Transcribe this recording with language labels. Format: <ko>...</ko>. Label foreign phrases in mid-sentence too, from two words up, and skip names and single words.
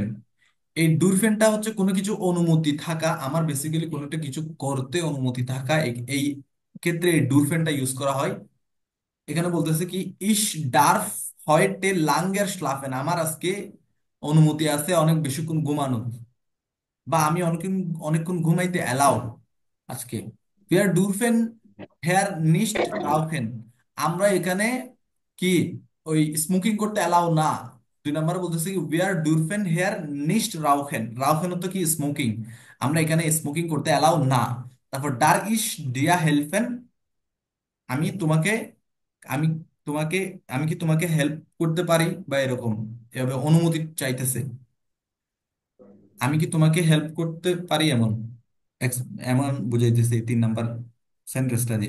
<bn>এই ডুরফেনটা হচ্ছে কোনো কিছু অনুমতি থাকা, আমার বেসিক্যালি কোনো একটা কিছু করতে অনুমতি থাকা, এই ক্ষেত্রে এই ডুরফেনটা ইউজ করা হয়। এখানে বলতেছে কি,</bn> <de>Ich darf heute länger schlafen,</de> <bn>আমার আজকে অনুমতি আছে অনেক বেশিক্ষণ ঘুমানো, বা আমি অনেকক্ষণ অনেকক্ষণ ঘুমাইতে অ্যালাউ আজকে।</bn> <de>wir dürfen hier nicht rauchen,</de> <bn>আমরা এখানে কি ওই স্মোকিং করতে অ্যালাউ না। 2 নম্বরে বলতেছে কি</bn> <de>wir dürfen hier nicht rauchen,</de> <bn>রাউফেন তো কি স্মোকিং, আমরা এখানে স্মোকিং করতে অ্যালাউ না। তারপর</bn> <de>Darf ich dir helfen,</de> <bn>আমি তোমাকে, আমি তোমাকে, আমি কি তোমাকে হেল্প করতে পারি, বা এরকম, এভাবে অনুমতি চাইতেছে, আমি কি তোমাকে হেল্প করতে পারি, এমন এমন বুঝাইতেছে এই 3 নাম্বার সেন্টেন্সটা দিয়ে।</bn>